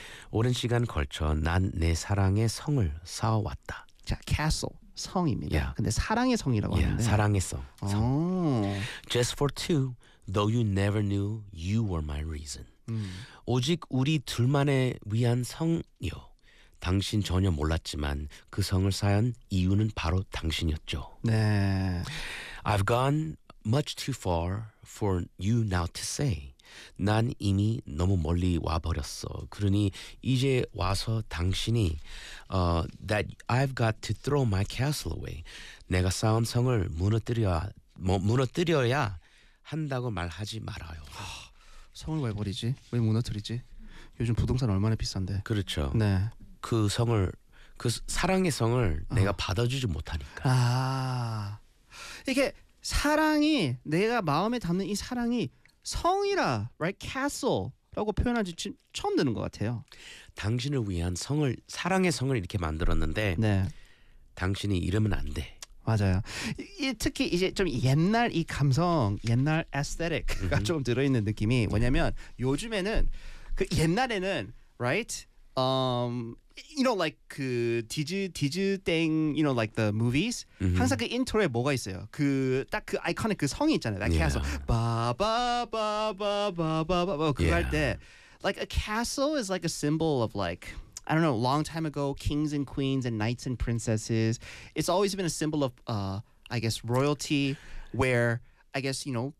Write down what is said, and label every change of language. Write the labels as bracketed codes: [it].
[ko] 오랜 시간 걸쳐 난 내 사랑의 성을 쌓아왔다. 자, castle 성입니다. Yeah. 근데 사랑의 성이라고 [en] yeah, [ko] 하는데. 사랑의 성. 성. [en] Just for two, though you never knew you were my reason. [ko] 오직 우리 둘만의 위한 성이요. 당신 전혀 몰랐지만 그 성을 쌓은 이유는 바로 당신이었죠. 네. [en] I've gone much too far for you now to say. [ko] 난 이미 너무 멀리 와 버렸어. 그러니 이제 와서 당신이 [en] that I've got to throw my castle away. [ko] 내가 쌓은 성을 무너뜨려야 한다고 말하지 말아요. 성을 왜 버리지? 왜 무너뜨리지? 요즘 부동산 얼마나 비싼데. 그렇죠. 네. 그 성을 그 사랑의 성을 내가 받아주지 못하니까. 아. 이게 사랑이 내가 마음에 담는 이 사랑이 성이라 right castle라고 표현하지 처음 듣는 것 같아요. 당신을 위한 성을 사랑의 성을 이렇게 만들었는데 네. 당신이 이러면 안 돼. 맞아요. 특히 이제 좀 옛날 이 감성, 옛날 aesthetic가 좀 들어있는 느낌이 뭐냐면 요즘에는 그 옛날에는 right. [en] You know, like [ko] 그 디즈 땡, [en] you know, like the movies. [ko] 항상 그 인트로에 뭐가 있어요. 그 딱 그 아이코닉 그 성이 있잖아요. 딱 castle. 바바바바바바바. 그거 할 때, [en] like a castle is like a symbol of like I don't know, long time ago, kings and queens and knights and princesses. It's always been a symbol of I guess royalty, where I guess you know.